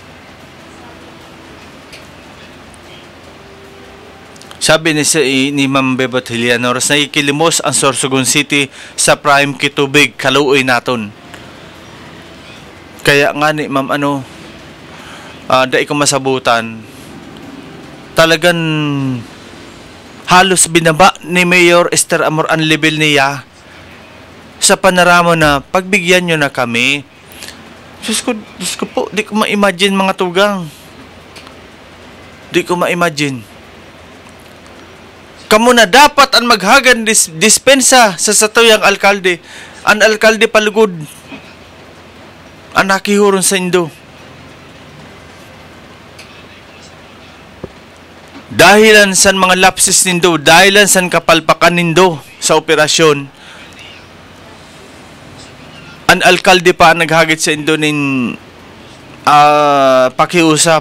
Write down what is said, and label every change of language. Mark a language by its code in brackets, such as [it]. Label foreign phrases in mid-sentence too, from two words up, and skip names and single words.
[bik] Sabi ni Ma'am Bebot Hilianoros, nakikilimos ang Sorsogon City sa prime kitubig, kaluoy naton. Kaya nga ni Ma'am dai ko masabutan, talagang halos binaba ni Mayor Esther Amor ang level niya sa panorama na pagbigyan nyo na kami. [tl] Diyos ko po, di ko ma-imagine mga tugang. Di ko ma-imagine. [bik] Kamu na dapat ang maghagan dispensa sa satuyang alkalde. Ang alkalde palugod. Ang nakihuron sa Indo. Dahilan sa mga lapses nindo, dahilan sa kapalpakan nindo sa operasyon, ang alkalde pa naghagit sa Indo nin pakiusap.